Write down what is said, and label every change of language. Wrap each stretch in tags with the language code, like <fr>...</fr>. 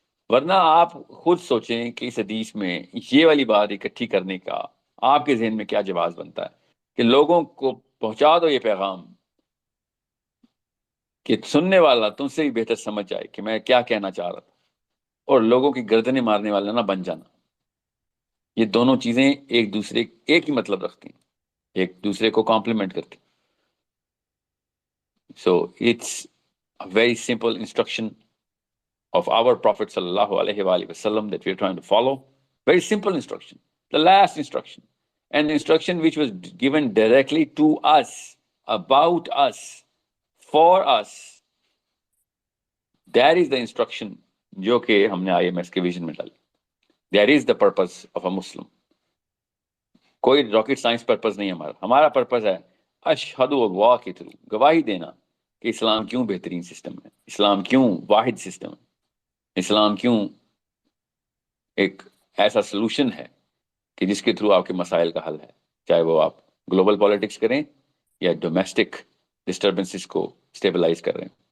<ur>ورنہ آپ خود سوچیں کہ اس حدیث میں یہ والی بات اکٹھی کرنے کا آپ کے ذہن میں کیا جواز بنتا ہے کہ لوگوں کو پہنچا دو یہ پیغام کہ سننے والا تم سے بھی بہتر سمجھ جائے کہ میں کیا کہنا چاہ رہا تھا، اور لوگوں کی گردنیں مارنے والا نہ بن جانا. یہ دونوں چیزیں ایک ہی مطلب رکھتی ہیں، ایک دوسرے کو کمپلیمنٹ کرتی.</ur> <en>So it's a very simple instruction of our Prophet sallallahu alaihi wasallam that we are trying to follow. Very simple instruction, the last instruction, an instruction which was given directly to us, about us, for us. That is the instruction</en> <ur>جو کہ ہم نے IMS کے vision میں ڈالی.</ur> <en>That is the purpose of a Muslim.</en> <ur>کوئی rocket science purpose نہیں ہمارا پرپز ہے اشہد اللہ کے تھرو گواہی دینا کہ اسلام کیوں بہترین سسٹم ہے، اسلام کیوں واحد سسٹم ہے، اسلام کیوں ایک ایسا سلوشن ہے کہ جس کے تھرو آپ کے مسائل کا حل ہے، چاہے وہ آپ گلوبل پالیٹکس کریں یا ڈومیسٹک ڈسٹربنسز کو اسٹیبلائز کر رہے ہیں.</ur>